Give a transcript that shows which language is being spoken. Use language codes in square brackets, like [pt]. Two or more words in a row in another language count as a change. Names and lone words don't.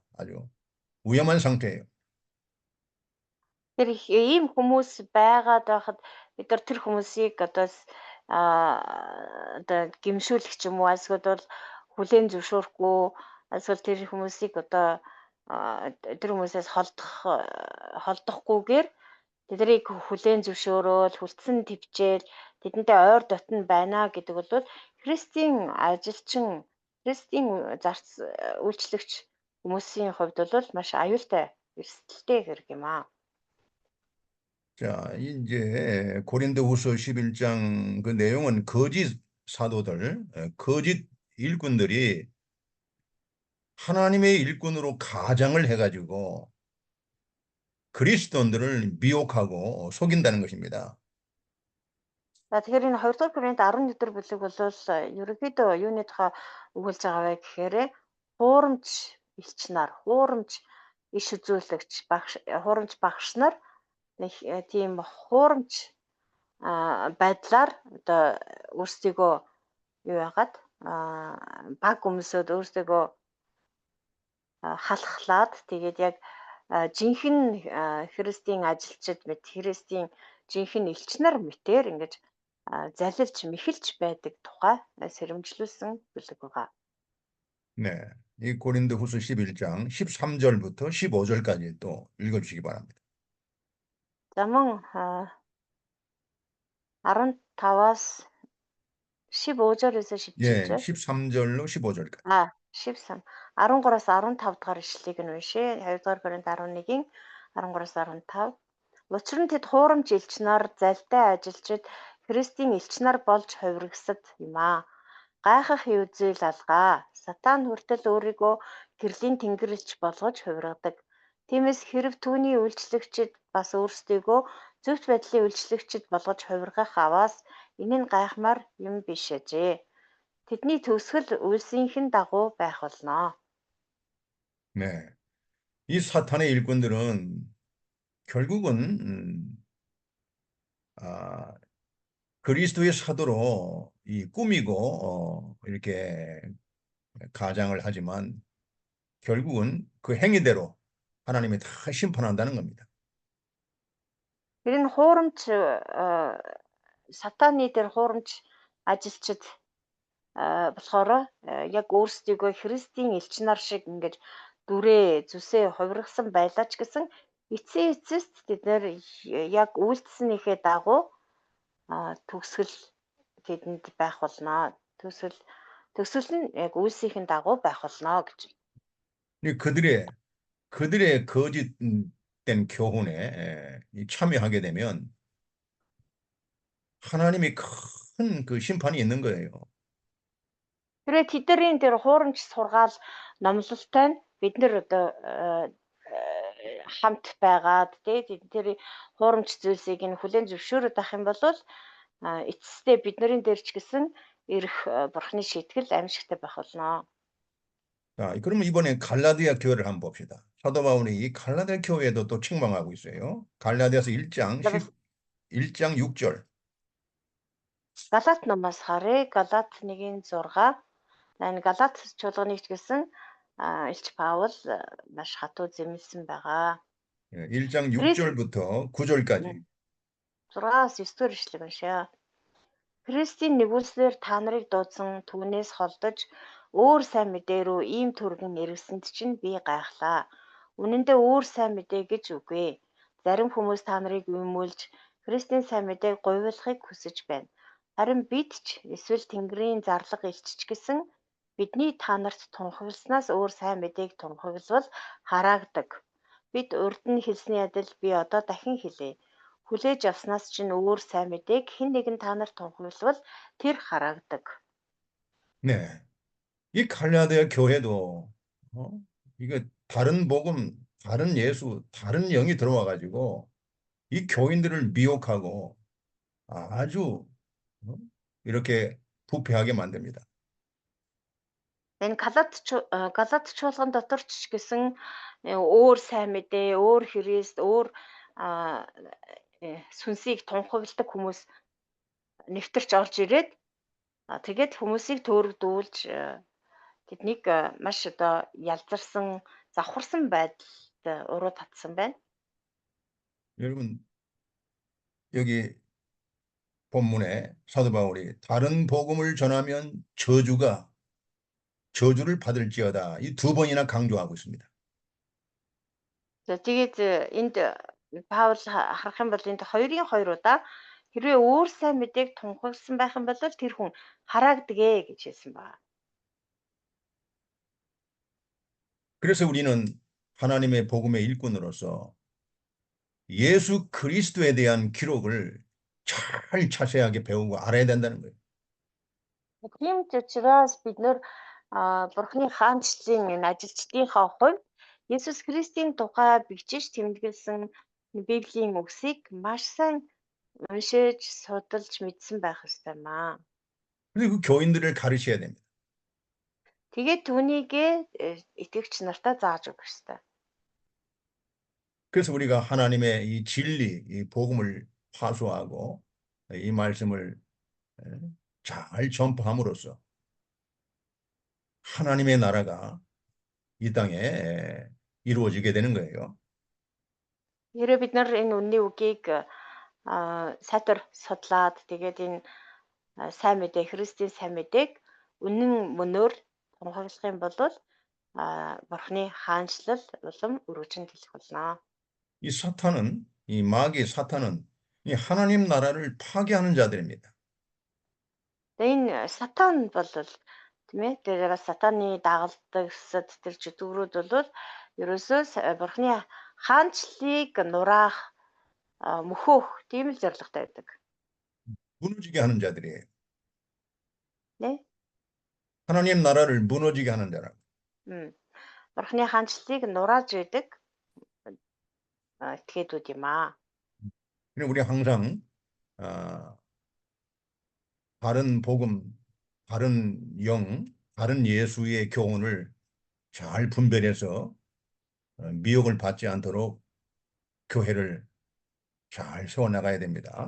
[ko] 아주 위험한 상태예요. [mn] Тэр ийм хүмүүс байгаад байхад бид нар тэр хүмүүсийг одоо гимшүүлэх ч юм уу эсвэл бол хүлээн зөвшөөрөхгүй эсвэл тэр хүмүүсийг одоо тэр хүмүүсээс холдохгүйгээр тэднийг хүлээн зөвшөөрөөл хүлцэн твчээл тэдэнтэй ойр дотн байна гэдэг бол Христийн ажилчин, Христийн зарц үйлчлэгч хүмүүсийн хувьд бол маш аюултай эрсдэлтэй хэрэг юм аа. [ko] 자, 이제 고린도후서 11장 그 내용은 거짓 사도들, 거짓 일꾼들이 하나님의 일꾼으로 가장을 해가지고 그리스도인들을 미혹하고 속인다는 것입니다. [mn] За тэгэхээр энэ 2 дугаар Коринт 11 бүлэг бол ерөнхийдөө юуны тухай өгүүлж байгаа вэ гэхээр хуурамч элч нар, хуурамч иш үзүүлэгч хуурамч багш нар нэг тийм хуурамч байдлаар одоо өөрсдийгөө юу яагаад баг өмсөд өөрсдийгөө халахлаад тэгээд яг жинхэнэ христийн ажилчид мэт христийн жинхэнэ элч нар мэтэр ингэж залилж мэхэлж байдаг тухай сэрэмжлүүлсэн бүлэг байгаа. [ko] 네. 이 고린도후서 11장 13절부터 15절까지 또 읽어주시기 바랍니다. [mn] За мөн 15-аас 15-оос [ko] 예, 17절. 13절로 15절까지. 13. [mn] 13-аас 15 дахь ишлэлийг нь уншъя. 2 дугаар Коринт 11-ийн 13-аас 15. Учир нь тэд хуурамч элч нар, залтай ажилчид, Христийн элч нар болж хувиргасад юм аа. Гайхах үзэл алгаа. Сатан хүртэл өөрийгөө гэрлийн тэнгэрлэгч болгож хувиргадаг. Тиймээс хэрв түүний үйлчлэгчид бас өөрсдийгөө зөвхт байдлын үйлчлэгчид болгож хувиргах аваас энэ нь гайхмаар юм биш ажээ. Тэдний төгсгөл үйлсийнхэн дагуу байх болно. [ko] 네. 이 사탄의 일꾼들은 결국은 그리스도의 사도로 이 꾸미고 이렇게 가장을 하지만 결국은 그 행위대로 하나님이 다 심판한다는 겁니다. [mn] Тэр нь хуурамч сатаны дээр хуурамч ажилчид болохоор яг өөрсдийгөө Христийн элч нар шиг ингэж дүрээ зүсээ хувиргасан байлаа ч гэсэн эцсийн эцэст тэд нэр яг үйлдэлснийхээ дагуу төгсгөл тэдэнд байх болно. Төгсгөл нь яг үйлсийнхэн дагуу байх болно гэж. [ko] 그들의 거짓된 교훈에 참여하게 되면 하나님이 큰 그 심판이 있는 거예요. [mn] Тэрээ тэдний дээр хуурамч сургаал номлолтой нь бид нэр одоо хамт байгаад тэр хуурамч зүйлсийг нь хүлээн зөвшөөрөд авах юм бол эцэстээ бидний дээр ч гэсэн ирэх бурхны шийтгэл аимшигтай байх болно. [ko] 자, 그러면 이번에 갈라디아 교회를 한번 봅시다. 사도 바울이 이 갈라디아 교회도 또 책망하고 있어요. 갈라디아서 1장 6절. [mn] Галат номоос харъя. Галат 1:6. Энэ Галат чуулганыг ч гэсэн Илч Паул маш хатуу зэмлсэн байгаа. [ko] 1장 6절부터 9절까지. [mn] 6-аас 9-р ишлэг уншаа. Христийн нэгүүлснээр та нарыг дуудсан түүнээс холдож өөр сайн мэдээ рүү ийм түргэн эргэсэнд чинь би гайхлаа. Үнэн дээр өөр сайн мэдээ гэж үгүй. Зарим хүмүүс та нарыг уймуулж Христийн сайн мэдээг говьлохыг хүсэж байна. Харин бид ч эсвэл Тэнгэрийн зарлага элч ч гэсэн бидний та нарт тунхагласнаас өөр сайн мэдээг тунхаглавал хараагдаг. Бид урд нь хэлсний адил би одоо дахин хэлье. Хүлээж авснаас чинь өөр сайн мэдээг хэн нэгэн та нарт тунхаглавал тэр хараагдаг. [ko] 네. 이 갈라디아 교회도 이거 다른 복음, 다른 예수, 다른 영이 들어와 가지고 이 교인들을 미혹하고 아주 이렇게 부패하게 만듭니다. [mn] Энэ Галат чуулган дотор ч гэсэн өөр сайн мэдээ, өөр Христ, өөр сүнсийг тунхагладаг хүмүүс нэвтэрч орж ирээд тэгээд хүмүүсийг төөрөгдүүлж тэднийг маш одоо ялзарсан, завхарсан байдалд уруу татсан байна. [ko] 여러분 여기 본문에 사도 바울이 다른 복음을 전하면 저주를 받을지어다. 이 두 번이나 강조하고 있습니다. [mn] За тэгээд энд Паул харах юм бол энд 2 удаа хэрвээ өөр сайн мэдээг тунхагсан байх юм бол тэр хүн хараагдгээ гэж хэлсэн байна. [ko] 그래서 우리는 하나님의 복음의 일꾼으로서 예수 그리스도에 대한 기록을 잘 자세하게 배우고 알아야 된다는 거예요. [mn] Тийм ч учраас бид нэр Бурхны хаанчлалын ажилчдынхаа хувьд Есүс Христийн тухай бичиж тэмдэглэсэн Библийн үгсийг маш сайн уншиж, судалж мэдсэн байх ёстой маа. [ko] 그리고 그 교인들을 가르쳐야 됩니다. [mn] Тэгээд түүнийг итгэгч нартаа зааж өгөх ёстой. [ko] 그래서 우리가 하나님의 이 진리, 이 복음을 파수하고 이 말씀을 잘 전파함으로써 하나님의 나라가 이 땅에 이루어지게 되는 거예요. [mn] Хэрвээ бид нар энэ үнний үгийг сайтар судлаад тэгээд энэ сайн мэдээ, Христийн сайн мэдээг үнэн мөнөөр тунхаглах юм бол Бурхны хаанчлал улам өргөжинд хэлэх болно. [ko] 이 사탄은, 이 마귀 사탄은 이 하나님 나라를 파괴하는 자들입니다. [mn] Тэгээд энэ сатан бол тийм ээ тэр сатаны дагалдагсад тэр жүдгрүүд бол ерөөсөө Бурхны хаанчлалыг нураах мөхөөх тийм л зорилготой байдаг. [ko] 무너지게 하는 자들이에요. Нэ? 하나님 나라를 무너지게 하는 자라. [mn] Бурхны хаанчлалыг нурааж байдаг этгээдүүд юм аа. [ko] 우리 항상 바른 복음, 바른 영, 바른 예수의 교훈을 잘 분별해서 미혹을 받지 않도록 교회를 잘 세워나가야 됩니다.